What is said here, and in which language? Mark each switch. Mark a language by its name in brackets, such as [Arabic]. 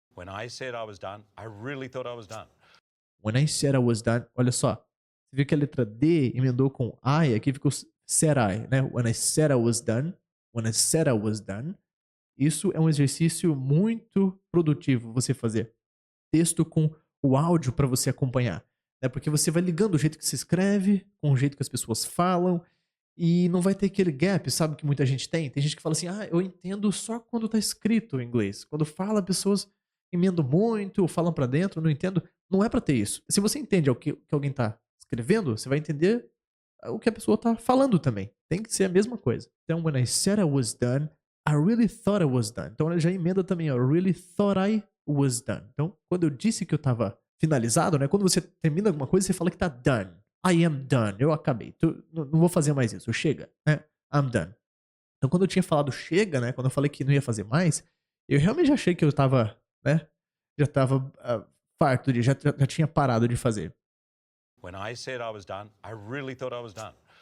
[English] When I said I was done, I really thought I was done. When I said I was done. [Portuguese] Olha só. Você viu que a letra D emendou com I, aqui ficou said I, né? [English] When I said I was done. When I said I was done. [Portuguese] Isso é um exercício muito produtivo você fazer. Texto com o áudio para você acompanhar. Né? Porque você vai ligando o jeito que se escreve, com o jeito que as pessoas falam, e não vai ter aquele gap, sabe, que muita gente tem. Tem gente que fala assim, eu entendo só quando tá escrito em inglês. Quando fala, pessoas emendam muito, ou falam para dentro, não entendo. Não é para ter isso. Se você entende o que alguém tá escrevendo, você vai entender o que a pessoa tá falando também. Tem que ser a mesma coisa. [English] Então, when I said I was done, I really thought I was done. [Portuguese] Então, ela já emenda também, [English] I really thought I was done. [Portuguese] Então, quando eu disse que eu tava finalizado, né? Quando você termina alguma coisa, você fala que tá done. [English] I am done. [Portuguese] Eu acabei. Não vou fazer mais isso. Chega, né? [English] I'm done. [Portuguese] Então, quando eu tinha falado chega, né? Quando eu falei que não ia fazer mais, eu realmente achei que eu tava, né? Já tava farto, já tinha parado de fazer. [English] When I said I was done, I really thought I was done.